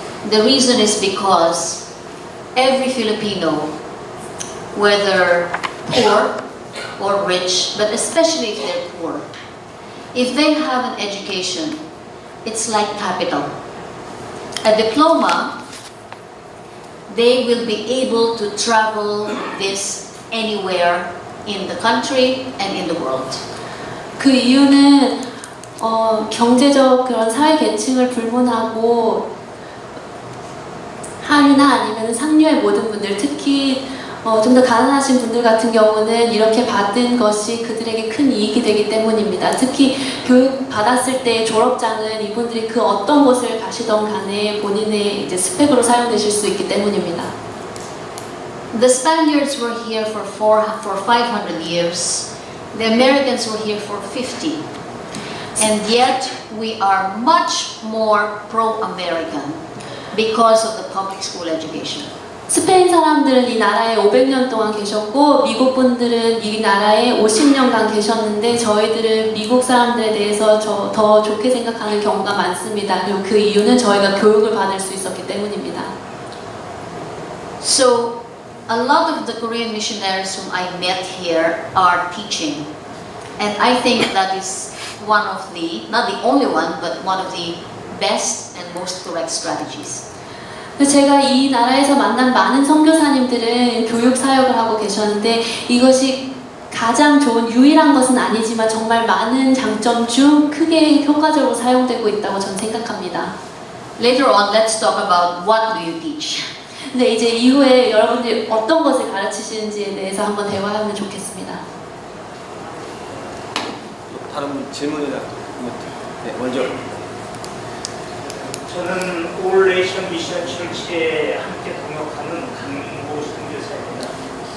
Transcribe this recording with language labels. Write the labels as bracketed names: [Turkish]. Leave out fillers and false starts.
[English] The reason is because every Filipino, whether poor or rich, but especially if they're poor, if they have an education, it's like capital. A diploma, they will be able to travel this anywhere in the country and in the world. [Korean] 그 이유는 경제적 그런 사회 계층을 불문하고 하류나 아니면 상류의 모든 분들, 특히 좀 더 가난하신 분들 같은 경우는 이렇게 받은 것이 그들에게 큰 이익이 되기 때문입니다. 특히 교육 받았을 때 졸업장은 이분들이 그 어떤 곳을 가시던 간에 본인의 이제 스펙으로 사용되실 수 있기 때문입니다. [English] The Spaniards were here for 500 years. The Americans were here for 50. And yet we are much more pro-American because of the public school education. [Korean] 스페인 사람들은 이 나라에 500년 동안 계셨고 미국 분들은 이 나라에 50년간 계셨는데 저희들은 미국 사람들에 대해서 더 좋게 생각하는 경우가 많습니다. 그리고 그 이유는 저희가 교육을 받을 수 있었기 때문입니다. [English] So a lot of the Korean missionaries whom I met here are teaching. And I think that is one of the, not the only one, but one of the best and most correct strategies. [Korean] 제가 이 나라에서 만난 많은 선교사님들은 교육 사역을 하고 계셨는데 이것이 가장 좋은 유일한 것은 아니지만 정말 많은 장점 중 크게 효과적으로 사용되고 있다고 저는 생각합니다. [English] Later on, let's talk about what do you teach. [Korean] 근데 이제 이후에 여러분들이 어떤 것을 가르치시는지에 대해서 한번 대화하면 좋겠습니다. 다른 질문이나 네, 먼저. 저는 올 네이션 미션 철치에 함께 동역하는 강민보 선교사입니다.